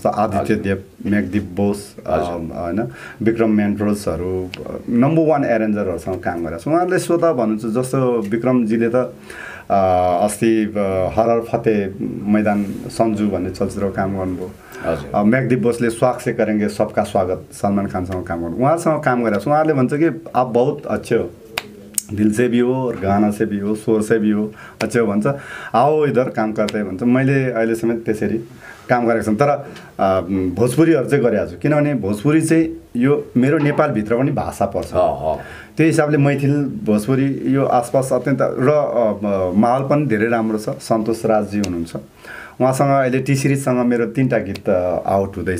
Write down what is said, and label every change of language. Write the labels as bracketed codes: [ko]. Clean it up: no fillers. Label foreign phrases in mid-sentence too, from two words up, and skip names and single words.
[ne] जस्तो आदित्य देव, मेघदीप बोस, होइन, विक्रम मेन्ट्रोसहरू नम्बर 1 एरेन्जरहरूसँग काम गरेको छु। उहाँहरूले स्वतः भन्नुहुन्छ, जस्तो विक्रमजीले त अस्ति हरर फते मैदान सन्जु भन्ने चलचित्रमा काम गर्नुभयो। मेघदीप बोसले स्वाग से करेंगे सबका स्वागत सलमान खानसँग काम गर्नु, उहाँसँग काम गरेको छु। उहाँले भन्छ कि [hi] आप बहुत अच्छे हो, दिल से भी हो और गाना से भी हो, स्वर से भी हो, अच्छे हो भन्छ। आओ इधर [ne] काम गर्दै भन्छ। मैले अहिले समेत त्यसरी काम गरेको छु। तर भोजपुरीहरू चाहिँ गरिरहेको छु, किनभने भोजपुरी चाहिँ यो मेरो नेपालभित्र पनि भाषा पर्छ। त्यो हिसाबले मैथिल भोजपुरी यो आसपास अत्यन्त र माहौल पनि धेरै राम्रो छ। सन्तोष राजजी हुनुहुन्छ, उहाँसँग अहिले टी सिरिजसँग मेरो 3टा गीत आउट हुँदैछ।